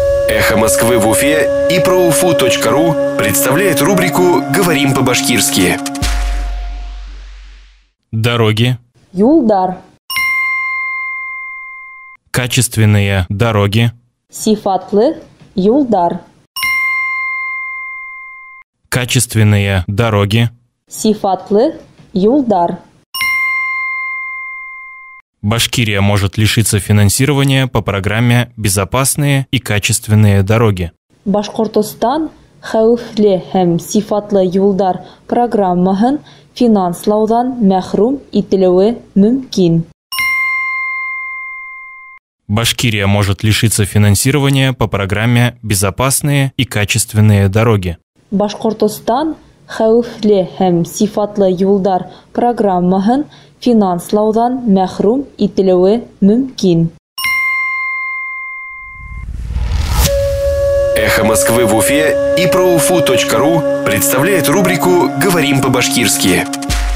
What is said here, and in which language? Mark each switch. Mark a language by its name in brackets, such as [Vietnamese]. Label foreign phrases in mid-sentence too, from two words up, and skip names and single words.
[Russian] Эхо Москвы в Уфе и ProUFU.ру представляет рубрику «Говорим по-башкирски». Дороги. [Bashkir] Юлдар. [Russian] Качественные дороги. [Bashkir] Сифатлы юлдар. [Russian] Качественные дороги. [Bashkir] Сифатлы юлдар. [Russian] Башкирия может лишиться финансирования по программе «Безопасные и качественные дороги». [Bashkir] Башкортостан хәүефле һәм сифатлы юлдар программаһын финанслаудан мәхрүм ителүе мөмкин. [Russian] Башкирия может лишиться финансирования по программе «Безопасные и качественные дороги». [Bashkir] Башкортостан хәүефле һәм сифатлы юлдар программаһын финанслаудан мәхрүм ителүе мөмкин. [Russian] Эхо Москвы в Уфе и ProUFU.ру представляет рубрику «Говорим по-башкирски».